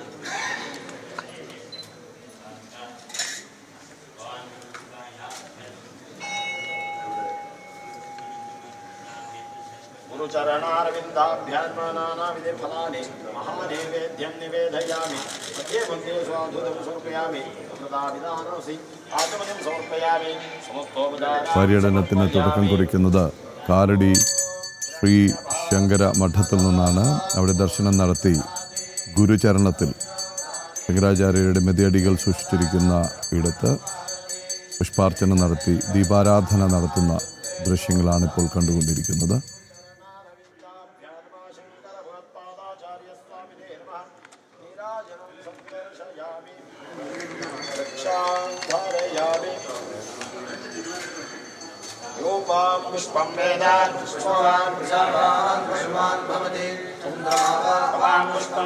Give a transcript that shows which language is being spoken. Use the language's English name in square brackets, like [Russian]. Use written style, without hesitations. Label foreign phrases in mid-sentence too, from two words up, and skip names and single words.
[Sanskrit] गुरुचरणारविन्दाभ्यां नानाविधफलानि महानैवेद्यं निवेदयामि मध्ये मध्ये स्वाधुतं समर्पयामि प्रदाविदानोऽसि आचमनिं समर्पयामि समस्तोपचाराः [Malayalam] പര്യടനത്തിന് തുടക്കം കുറിക്കുന്നത് കാലടി ശ്രീ ശങ്കര മഠത്തിൽ നിന്നാണ്. അവിടെ ദർശനം നടത്തി ഗുരുചരണത്തിൽ ശങ്കരാചാര്യരുടെ മെതിയടികൾ സൂക്ഷിച്ചിരിക്കുന്ന ഇടത്ത് പുഷ്പാർച്ചന നടത്തി ദീപാരാധന നടത്തുന്ന ദൃശ്യങ്ങളാണ് ഇപ്പോൾ കണ്ടുകൊണ്ടിരിക്കുന്നത്. [Sanskrit] पुष्पं वेदात् पुष्पवान् प्रजावान् पशुमान् भवति चन्द्रावान् पुष्पं